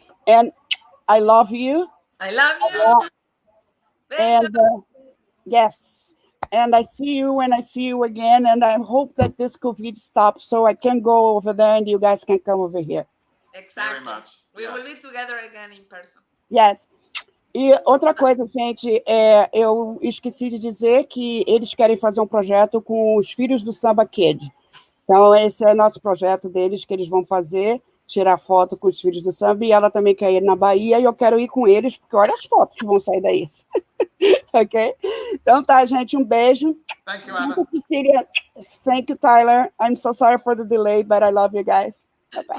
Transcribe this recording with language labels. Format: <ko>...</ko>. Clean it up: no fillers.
<en>And I love you. I love you. And yes. And I see you when I see you again. And I hope that this COVID stops so I can go over there and you guys can come over here. Exactly. Very much. We will be together again in person. Yes.</en> <pt>E outra coisa, gente, eu esqueci de dizer que eles querem fazer um projeto com os filhos do Samba Kid. Então, esse é nosso projeto deles, que eles vão fazer, tirar foto com os filhos do samba, e ela também quer ir na Bahia, e eu quero ir com eles, porque olha as fotos que vão sair daí. Ok? Então tá, gente, um beijo.</pt> <en>Thank you, Anna. Cecilia, thank you, Tyler. I'm so sorry for the delay, but I love you guys. Bye-bye.</en>